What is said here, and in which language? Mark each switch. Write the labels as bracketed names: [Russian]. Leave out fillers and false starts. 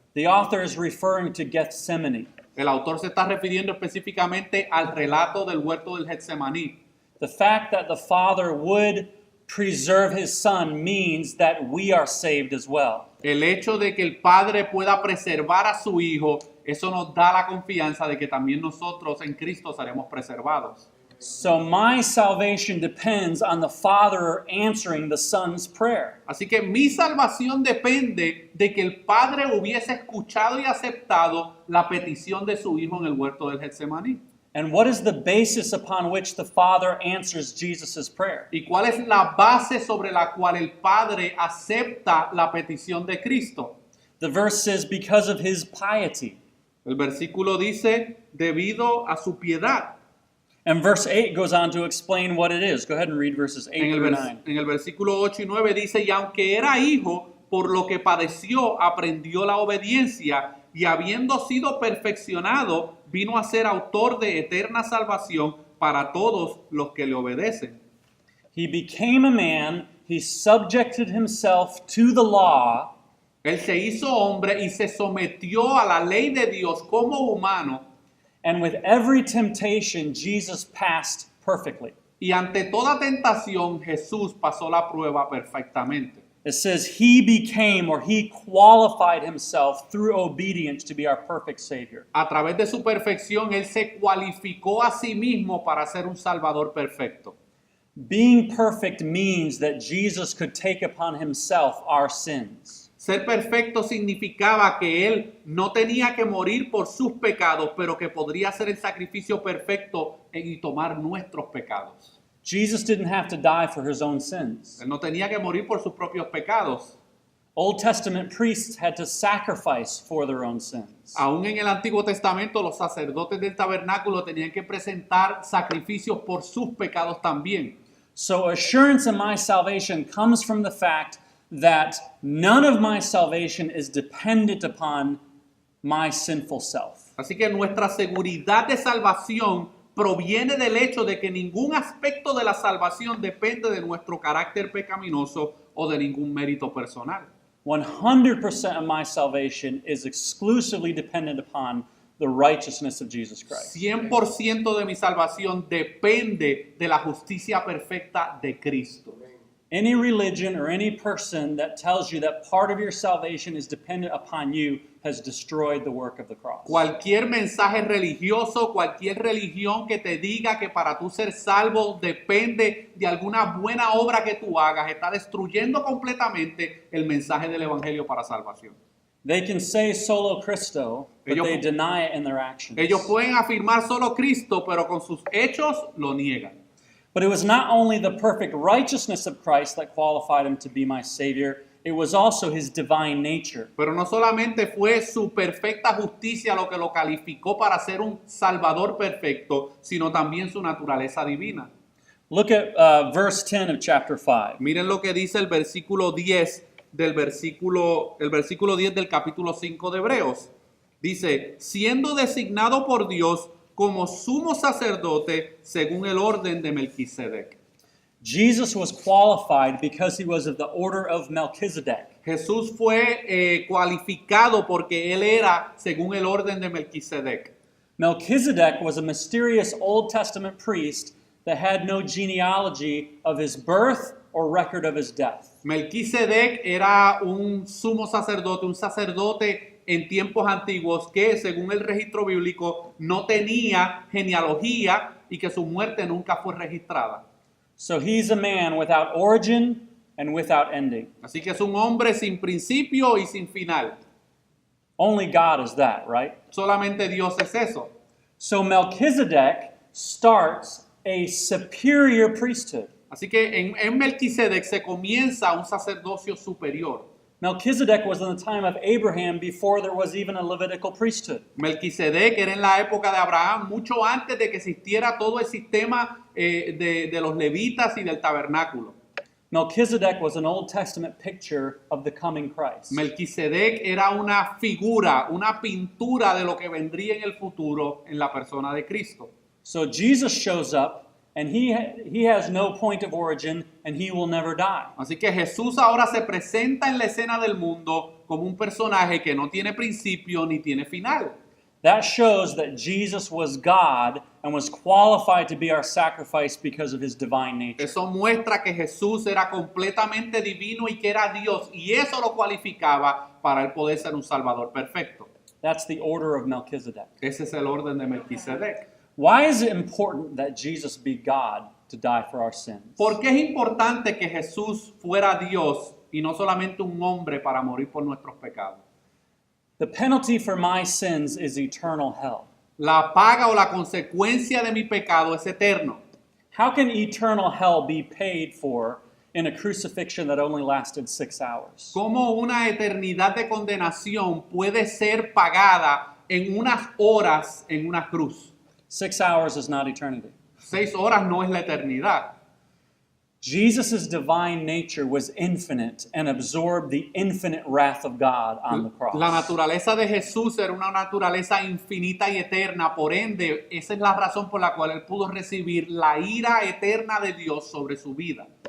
[English] The author is referring to Gethsemane. [Spanish] El autor se está refiriendo específicamente al relato del huerto del Getsemaní. [English] The fact that the Father would preserve his Son means that we are saved as well. [Spanish] El hecho de que el Padre pueda preservar a su Hijo, eso nos da la confianza de que también nosotros en Cristo seremos preservados. [English] So my salvation depends on the Father answering the Son's prayer. [Spanish] Así que mi salvación depende de que el Padre hubiese escuchado y aceptado la petición de su Hijo en el huerto del Getsemaní. [English] And what is the basis upon which the Father answers Jesus' prayer? [Spanish] ¿Y cuál es la base sobre la cual el Padre acepta la petición de Cristo? [English] The verse says, because of his piety. [Spanish] El versículo dice, debido a su piedad. [English] And verse 8 goes on to explain what it is. Go ahead and read verses 8 [Spanish] En [English] through 9. [Spanish] el versículo 8 y 9 dice, y aunque era hijo, por lo que padeció, aprendió la obediencia, y habiendo sido perfeccionado, vino a ser autor de eterna salvación para todos los que le obedecen. [English] He became a man, he subjected himself to the law, [Spanish] Él se hizo hombre y se sometió a la ley de Dios como humano, [English] and with every temptation, Jesus passed perfectly. [Spanish] y ante toda tentación Jesús pasó la prueba perfectamente. [English] It says he became, or he qualified himself through obedience to be our perfect Savior. [Spanish] A través de su perfección, Él se cualificó a sí mismo para ser un Salvador perfecto. [English] Being perfect means that Jesus could take upon himself our sins. [Spanish] Ser perfecto significaba que Él no tenía que morir por sus pecados, pero que podría hacer el sacrificio perfecto y tomar nuestros pecados. [English] Jesus didn't have to die for his own sins. [Spanish] Él no tenía que morir por sus propios pecados. [English] Old Testament priests had to sacrifice for their own sins. [Spanish] Aún en el Antiguo Testamento, los sacerdotes del tabernáculo tenían que presentar sacrificios por sus pecados también. [English] So assurance in my salvation comes from the fact that none of my salvation is dependent upon my sinful self. [Spanish] Así que nuestra seguridad de salvación proviene del hecho de que ningún aspecto de la salvación depende de nuestro carácter pecaminoso o de ningún mérito personal. [English] 100% of my salvation is exclusively dependent upon the righteousness of Jesus Christ. [Spanish] 100% de mi salvación depende de la justicia perfecta de Cristo. [English] Any religion or any person that tells you that part of your salvation is dependent upon you has destroyed the work of the cross. [Spanish] Cualquier mensaje religioso, cualquier religión que te diga que para tú ser salvo depende de alguna buena obra que tú hagas, está destruyendo completamente el mensaje del Evangelio para salvación. [English] They can say solo Cristo, but [Spanish] Ellos- [English] they deny it in their actions. [Spanish] Ellos pueden afirmar solo Cristo, pero con sus hechos lo niegan. [English] But it was not only the perfect righteousness of Christ that qualified him to be my Savior, it was also his divine nature. [Spanish] Pero no solamente fue su perfecta justicia lo que lo calificó para ser un Salvador perfecto, sino también su naturaleza divina. [English] Look at verse 10 of chapter 5. [Spanish] Miren lo que dice el versículo 10 el versículo 10 del capítulo 5 de Hebreos. Dice, siendo designado por Dios como sumo sacerdote según el orden de Melquisedec. [English] Jesus was qualified because he was of the order of Melchizedek. [Spanish] Jesús fue cualificado porque él era según el orden de Melquisedec. [English] Melchizedek was a mysterious Old Testament priest that had no genealogy of his birth or record of his death. [Spanish] Melquisedec era un sumo sacerdote, un sacerdote en tiempos antiguos que, según el registro bíblico, no tenía genealogía y que su muerte nunca fue registrada. [English] So he's a man without origin and without ending. [Spanish] Así que es un hombre sin principio y sin final. [English] Only God is that, right? [Spanish] Solamente Dios es eso. [English] So Melchizedek starts a superior priesthood. [Spanish] Así que en Melquisedec se comienza un sacerdocio superior. [English] Melchizedek was in the time of Abraham before there was even a Levitical priesthood. [Spanish] Melquisedec era en la época de Abraham, mucho antes de que existiera todo el sistema de los levitas y del tabernáculo. [English] Melchizedek was an Old Testament picture of the coming Christ. [Spanish] Melquisedec era una figura, una pintura de lo que vendría en el futuro en la persona de Cristo. [English] So Jesus shows up and he has no point of origin and he will never die. [Spanish] Así que Jesús ahora se presenta en la escena del mundo como un personaje que no tiene principio ni tiene final. [English] That shows that Jesus was God and was qualified to be our sacrifice because of his divine nature. [Spanish] Eso muestra que Jesús era completamente divino y que era Dios, y eso lo cualificaba para él poder ser un Salvador perfecto. [English] That's the order of Melchizedek. [Spanish] Ese es el orden de Melquisedec. [English] Why is it important that Jesus be God to die for our sins? [Spanish] ¿Por qué es importante que Jesús fuera Dios y no solamente un hombre para morir por nuestros pecados? [English] The penalty for my sins is eternal hell. [Spanish] La paga o la consecuencia de mi pecado es eterno. [English] How can eternal hell be paid for in a crucifixion that only lasted 6 hours? [Spanish] ¿Cómo una eternidad de condenación puede ser pagada en unas horas en una cruz? [English] 6 hours is not eternity. [Spanish] 6 horas no es la eternidad. [English] Jesus' divine nature was infinite and absorbed the infinite wrath of God on the cross. [Spanish] La naturaleza de Jesús era una naturaleza infinita y eterna, por ende, esa es la razón por la cual él pudo recibir la ira eterna de Dios sobre su vida.